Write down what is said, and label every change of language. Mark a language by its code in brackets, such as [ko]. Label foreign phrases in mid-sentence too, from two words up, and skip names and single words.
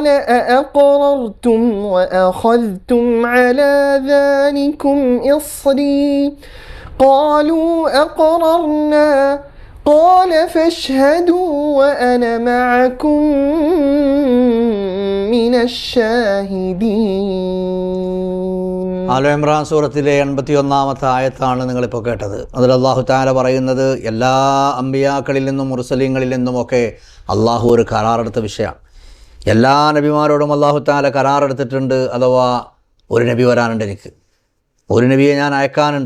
[ar] أأقررتم وأخذتم على ذلكم إصري قالوا أقررنا قال فاشهدوا وأنا معكم من الشاهدين. [ml] ആല ഇമ്രാൻ സൂറത്തിലെ 81-ാമത്തെ ആയത്താണ് നിങ്ങളിപ്പോൾ കേട്ടത്. അതിൽ [ar] الله تعالى [ml] പറയുന്നത് എല്ലാ അമ്പിയാക്കളിൽ നിന്നും മുർസലീങ്ങളിൽ നിന്നുമൊക്കെ അള്ളാഹു ഒരു കരാറെടുത്ത വിഷയമാണ്. എല്ലാ നബിമാരോടും [ar] الله تعالى [ml] കരാറെടുത്തിട്ടുണ്ട്. അഥവാ ഒരു നബി വരാനുണ്ട്, എനിക്ക് ഒരു നബിയെ ഞാൻ അയക്കാനുണ്ട്.